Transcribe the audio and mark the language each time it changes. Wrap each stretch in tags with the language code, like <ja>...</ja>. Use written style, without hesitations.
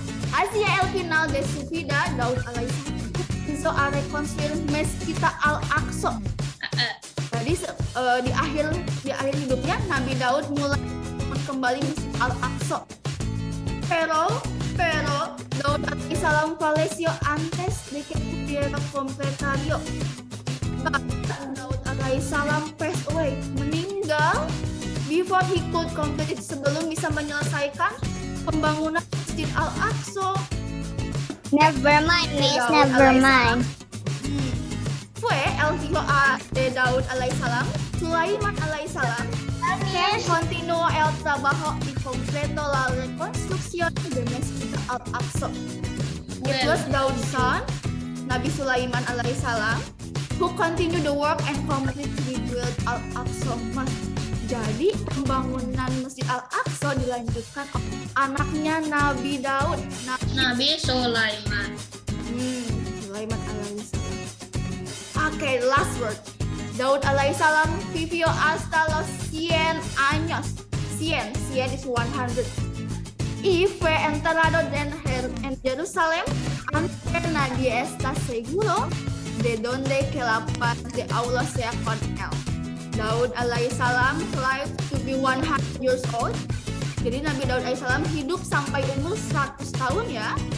<es>Asia el final de su vida, Daud alaihissalam hizo a reconstruir Mezquita al-Aqsa.</es> <id>Jadi di akhir hidupnya Nabi Daud mulai kembali Masjid Al-Aqsa. Pero Daud alaihissalam falleció antes de que pudiera completarlo.</id> <en>Daud alaihissalam passed away, meninggal before he could complete it,</en> <id>sebelum bisa menyelesaikan pembangunan</id> <en>Masjid Al-Aqsa. Never mind, Miss. Never mind.</en> <es>Fue el hijo de Daud alaihissalam, Sulaiman alaihissalam, que continuó el trabajo y completó la reconstrucción de Masjid Al-Aqsa.</es> <en>It was Daud's son, Nabi Sulaiman alaihissalam, who continued the work and completely rebuilt Al-Aqsa Mosque.</en> <id>Jadi pembangunan Masjid Al-Aqsa dilanjutkan oleh anaknya Nabi Daud, Nabi Sulaiman.</id> <en>Sulaiman alaihissalam. Okay, last word.</en> <es>Daud alaihissalam vivió hasta los 100 años.</es> <en>100 is 100.</en> <es>Y fue enterrado en Jerusalén antes nadie está seguro de donde que la paz de Allah sea con él.</es> <en>Daud alaihissalam lived to be 100 years old.</en> <id>Jadi Nabi Daud alaihissalam hidup sampai umur 100 tahun ya.</id>